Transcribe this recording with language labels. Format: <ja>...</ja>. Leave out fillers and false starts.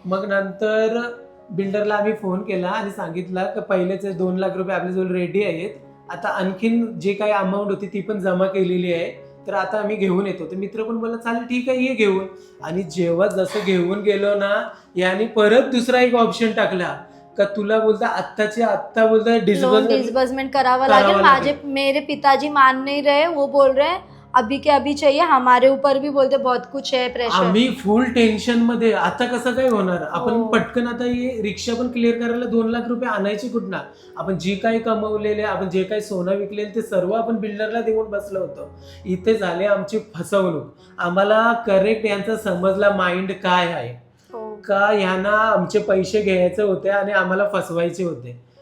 <mr>मग नंतर बिल्डरला आम्ही फोन केला आणि सांगितलं की पहिलेच 2 लाख रुपये आपल्याजवळ रेडी आहेत, आता आणखीन जे काही अमाऊंट होती ती पण जमा केलेली आहे, तर आता आम्ही घेऊन येतो. तर मित्र पण बोलला चालेल ठीक आहे ये घेऊन. आणि जेव्हा जसं घेऊन गेलो ना याने परत दुसरा एक ऑप्शन टाकला का तुला बोलता आत्ताचे आत्ता बोलता डिस्बर्समेंट करावं लागेल.</mr> <hi>मेरे पिताजी मान नहीं रहे, वो बोल रहे अभी के अभी चाहिए, हमारे ऊपर भी बोलते बहुत कुछ है प्रेशर.</hi> <mr>आम्ही फुल टेन्शन मध्ये. आता कसं काय होणार, आपण पटकन आता ही रिक्षा पण क्लिअर करायला 2 लाख रुपये आणायची कुठनं. आपण जी काही कमवलेले, आपण जे काही सोनं विकलेलं ते सर्व आपण बिल्डरला देऊन बसलो होतो. इथे झाले आमची फसवणूक. आम्हाला करेक्ट यांचा समजला माइंड काय आहे का यांना आमचे पैसे घ्यायचे होते आणि आम्हाला फसवायचे होते.</mr>